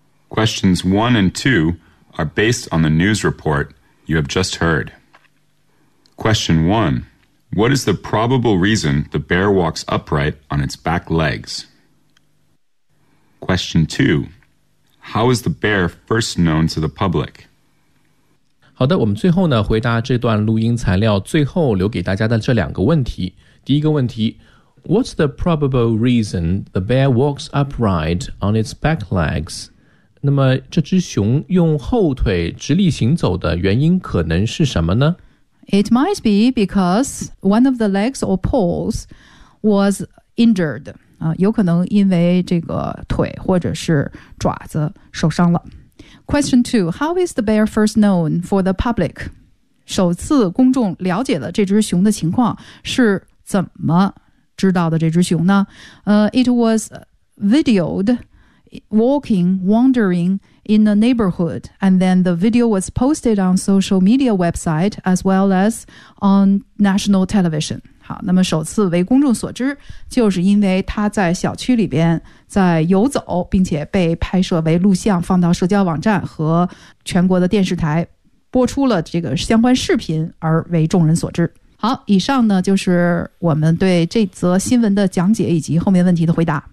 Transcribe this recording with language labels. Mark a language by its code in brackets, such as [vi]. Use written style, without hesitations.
[en] Questions 1 and 2 are based on the news report you have just heard. Question 1. What is the probable reason the bear walks upright on its back legs? Question 2. How is the bear first known to the public? [zh] 好的，我们最后呢，回答这段录音材料最后留给大家的这两个问题。第一个问题， [en] What's the probable reason the bear walks upright on its back legs? [zh] 那么这只熊用后腿直立行走的原因可能是什么呢？ [en] It might be because one of the legs or paws was injured.、 [zh] 有可能因为这个腿或者是爪子受伤了。 [en] Question 2. How is the bear first known for the public? [zh] 首次公众了解了这只熊的情况是怎么知道的这只熊呢、 [en] It was videoed walking, wandering,in the neighborhood, and then the video was posted on social media website as well as on national television. [zh] 好，那么首次为公众所知，就是因为他在小区里边在游走，并且被拍摄为录像，放到社交网站和全国的电视台播出了这个相关视频而为众人所知。好，以上呢就是我们对这则新闻的讲解以及后面问题的回答。